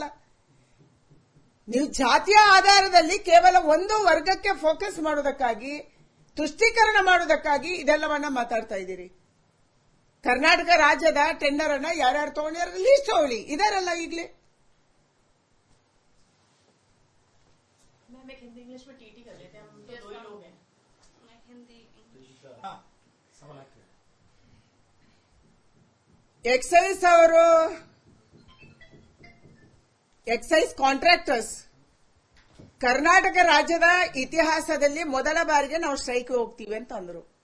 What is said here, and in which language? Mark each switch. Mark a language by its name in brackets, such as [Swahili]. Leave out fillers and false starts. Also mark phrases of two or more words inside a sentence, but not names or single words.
[Kannada] ನೀವು ಜಾತಿಯ ಆಧಾರದಲ್ಲಿ ಕೇವಲ ಒಂದು ವರ್ಗಕ್ಕೆ ಫೋಕಸ್ ಮಾಡೋದಕ್ಕಾಗಿ, ತುಷ್ಟೀಕರಣ ಮಾಡೋದಕ್ಕಾಗಿ ಇದೆಲ್ಲವನ್ನ ಮಾತಾಡ್ತಾ ಇದ್ದೀರಿ. ಕರ್ನಾಟಕ ರಾಜ್ಯದ ಟೆಂಡರ್ ಅನ್ನ ಯಾರ್ಯಾರು ತಗೊಂಡಿದ್ದಾರೆ ಲೀಸ್ಟ್ ತಗೊಳ್ಳಿ. ಇದಾರಲ್ಲ ಈಗಲೇ. [Hindi] हम एक हिंदी इंग्लिश में टीटी कर लेते हैं, हम तो दो ही लोग हैं। हिंदी इंग्लिश [Kannada] ಹಾ, ಸವಾಲ್ ಹಾಕಿ. ಎಕ್ಸೈಸ್ ಅವರು [English] excise contractors [Kannada] ಕರ್ನಾಟಕ ರಾಜ್ಯದ ಇತಿಹಾಸದಲ್ಲಿ ಮೊದಲ ಬಾರಿಗೆ ನಾವು ಸ್ಟ್ರೈಕ್ ಹೋಗ್ತೀವಿ ಅಂತ ಅಂದ್ರು.